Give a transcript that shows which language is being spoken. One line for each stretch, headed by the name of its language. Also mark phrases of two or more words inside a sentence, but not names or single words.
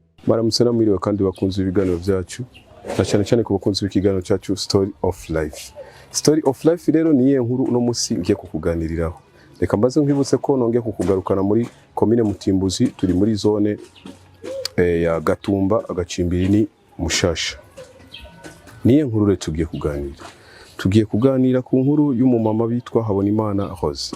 Rundi: Maramutse namwiriwe kandi bakunze ibiganiro byacu. Cyane cyane ku bakunze ikiganiro cyacu Story of Life. Story of Life rero niye nkuru uno musi ngiye kukuganiriraho. Reka mbaze nkwibutse ko nongeye kukugarukana muri commune Mutimbuzi, turi muri zone ya Gatumba agacimbiri ni Mushasha. Niye nkuru rero tugiye kuganira. Tugiye kuganira ku nkuru y'umumama bitwa Habonimana Rose.